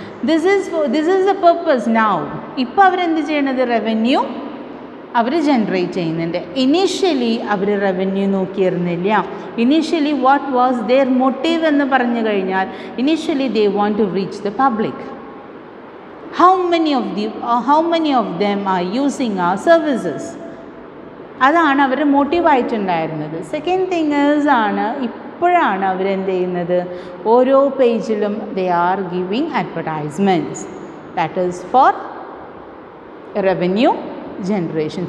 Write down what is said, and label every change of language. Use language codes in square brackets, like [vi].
[en] This is the purpose now. [ml] ഇപ്പോൾ അവരെന്ത് ചെയ്യണത്, റവന്യൂ അവർ ജനറേറ്റ് ചെയ്യുന്നുണ്ട്. Initially our revenue നോക്കിയിരുന്നില്ല. Initially what was there motive എന്ന് പറഞ്ഞു കഴിഞ്ഞാൽ, initially [en] They want to reach the public. How many of them are using our services? [ml] അതാണ് അവർ മോട്ടീവായിട്ടുണ്ടായിരുന്നത്. Second thing ആണ് ഇപ്പോഴാണ് അവരെന്ത് ചെയ്യുന്നത്, ഓരോ പേജിലും [en] they are giving [ml] advertisements. [en] That is for revenue generation.